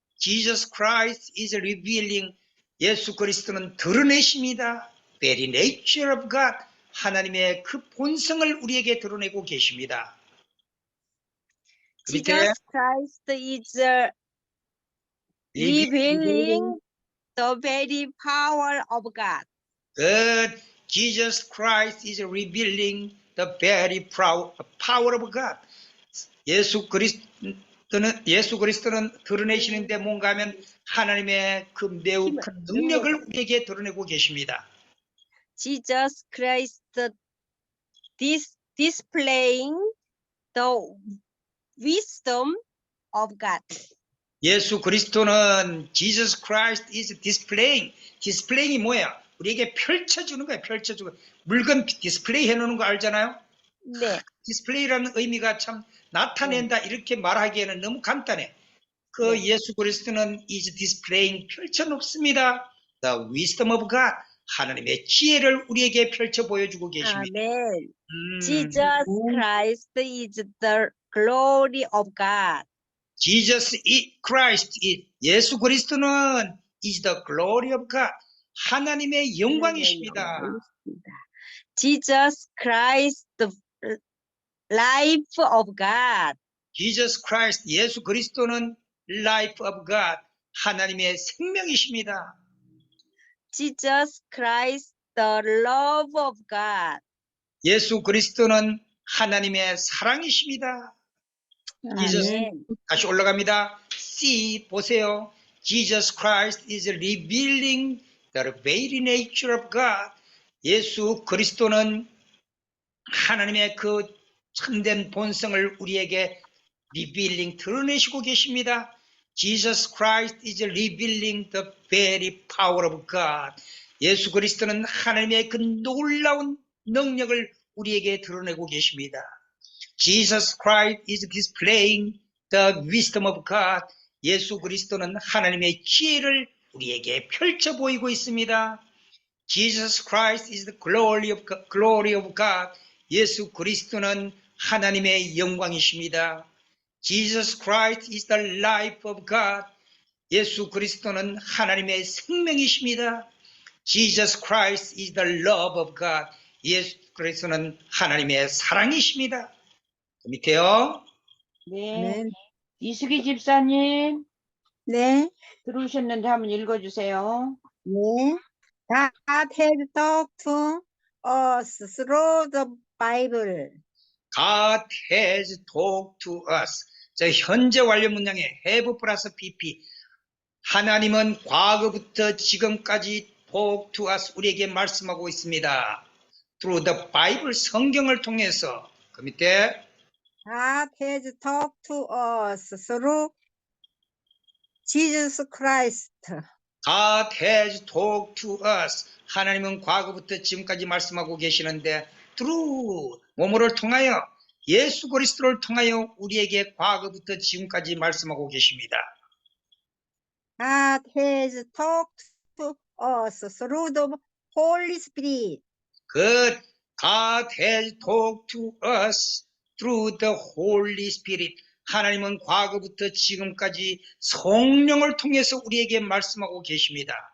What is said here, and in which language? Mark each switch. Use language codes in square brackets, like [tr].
[en] Jesus Christ is revealing, [ko] 예수 그리스도는 드러내십니다. [en] Very nature of God, [ko] 하나님의 그 본성을 우리에게 드러내고 계십니다. 그 밑에 [en] Jesus Christ is revealing the very power of God. Good. Jesus Christ is revealing the very power of God. [ko] 예수 그리스도는 드러내시는데 뭔가 하면 하나님의 그 매우 큰 능력을 우리에게 드러내고 계십니다. [en] Jesus Christ displaying the wisdom of God. [ko] 예수 그리스도는 [en] Jesus Christ is displaying이 뭐예요? [ko] 우리에게 펼쳐주는 거예요. 펼쳐주고 물건 디스플레이 해놓는 거 알잖아요. 네. 디스플레이라는 의미가 참 나타낸다 이렇게 말하기에는 너무 간단해. 그 네. 예수 그리스도는 [en] is displaying [ko] 펼쳐놓습니다. [en] The wisdom of God, [ko] 하나님의 지혜를 우리에게 펼쳐 보여주고 계십니다. 아멘. [en] Jesus Christ is the glory of God. Jesus Christ, [ko] 예수 그리스도는 [en] is the glory of God, [ko] 하나님의 영광이십니다. [en] Jesus Christ, the life of God. Jesus Christ, [ko] 예수 그리스도는 [en] life of God, [ko] 하나님의 생명이십니다. [en] Jesus Christ, the love of God. [ko] 예수 그리스도는 하나님의 사랑이십니다. [en] Jesus, [ko] 아멘. 다시 올라갑니다. [en] See, [ko] 보세요. [en] Jesus Christ is revealing the very nature of God. [ko] 예수 그리스도는 하나님의 그 참된 본성을 우리에게 revealing, 드러내시고 계십니다. [en] Jesus Christ is revealing the very power of God. [ko] 예수 그리스도는 하나님의 그 놀라운 능력을 우리에게 드러내고 계십니다. [en] Jesus Christ is displaying the wisdom of God. [ko] 예수 그리스도는 하나님의 지혜를 우리에게 펼쳐 보이고 있습니다. [en] Jesus Christ is the glory of God. [ko] 예수 그리스도는 하나님의 영광이십니다. [en] Jesus Christ is the life of God. [ko] 예수 그리스도는 하나님의 생명이십니다. [en] Jesus Christ is the love of God. [ko] 예수 그리스도는 하나님의 사랑이십니다. 그 밑에요. 네. 이수기 집사님. 네, 들어오셨는데 한번 읽어주세요. 네. [en] God has talked to us through the Bible. God has talked to us. [ko] 자, 현재 완료 문장에 have 플러스 pp. 하나님은 과거부터 지금까지 [en] talk to us, [ko] 우리에게 말씀하고 있습니다. [en] Through the Bible, [ko] 성경을 통해서. 그 밑에 [en] God has talked to us through Jesus Christ. God has talked to us. [ko] 하나님은 과거부터 지금까지 말씀하고 계시는데 through 뭐뭐를 통하여 예수 그리스도를 통하여 우리에게 과거부터 지금까지 말씀하고 계십니다. [en] God has talked to us through the Holy Spirit. God has talked to us through the Holy Spirit. [ko] 하나님은 과거부터 지금까지 성령을 통해서 우리에게 말씀하고 계십니다.